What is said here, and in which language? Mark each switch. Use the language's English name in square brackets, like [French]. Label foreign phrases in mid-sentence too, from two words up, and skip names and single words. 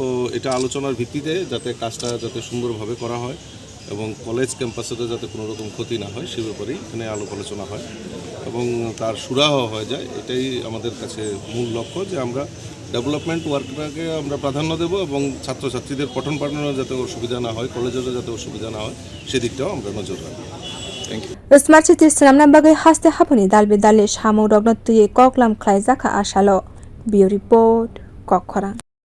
[Bangla] এটা আলোচনার ভিত্তিতে যাতে কাজটা যাতে সুন্দরভাবে করা হয় এবং [English] college campus [Bangla] যাতে কোনো রকম ক্ষতি না হয় সে ব্যাপারেই এখানে আলাপ আলোচনা হয় এবং তার সুরাহ হয়ে যায় এটাই আমাদের কাছে মূল লক্ষ্য যে আমরা [English] development work [Bangla] আমরা প্রাধান্য দেব এবং ছাত্রছাত্রীদের পঠন পাঠনে যাতে অসুবিধা না হয় কলেজেরও যাতে অসুবিধা না হয় সেদিকটাও আমরা নজর রাখবো [English] thank you [Kok Borok] Smart City swnamna bagwi haste haphani dalbe dalli samung rokno tui koklam khlaijaka asalo [English] Bureau report [Kok Borok] kokora